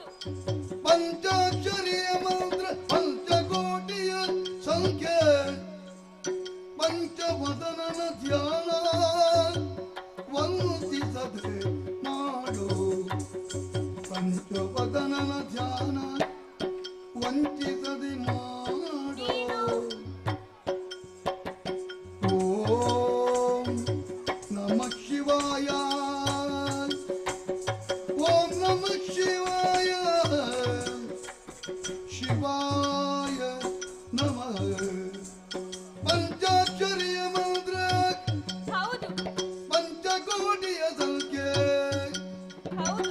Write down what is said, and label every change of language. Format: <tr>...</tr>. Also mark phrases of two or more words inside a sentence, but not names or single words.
<kn>ಪಂಚಾಕ್ಷರಿಯ ಮಂತ್ರ ಪಂಚಕೋಟಿಯ ಸಂಖ್ಯೆ ಪಂಚವದನನ ಧ್ಯಾನ ವಂದಿಸದೆ ಮಾಡು ಪಂಚವದನನ ಧ್ಯಾನ ವಂಚಿಸದೆ ಮಾಡು</kn> <sa>ಓಂ ನಮಃ ಶಿವಾಯ ಓಂ ನಮಃ ಶಿವಾಯ ಶಿವಾಯ ನಮಃ</sa> <kn>ಪಂಚಾಕ್ಷರಿಯ ಮಂತ್ರ ಹೌದು. ಪಂಚಕೋಟಿಯ ಸಂಖ್ಯೆ ಹೌದು.</kn>